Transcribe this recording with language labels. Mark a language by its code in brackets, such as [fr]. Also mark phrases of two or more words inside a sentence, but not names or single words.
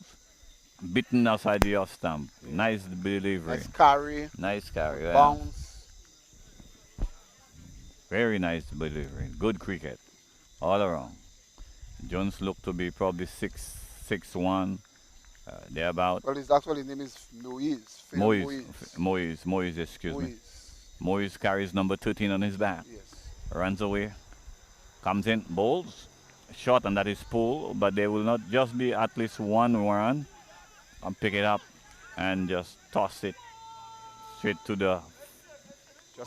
[en] Bitten outside the off stump. Yeah. Nice delivery. Nice carry. Nice carry. Good Yeah. bounce. Very nice delivery. Good cricket. All around. Jones looked to be probably 6'1", thereabout. Well, his actual name is Moise. Phil Moise, excuse me. Moise. Moise carries number 13 on his back. Yes. Runs away. Comes in, bowls. Short, and that is pull, but there will not just be at least one run. And pick it up and just toss it straight to the Just a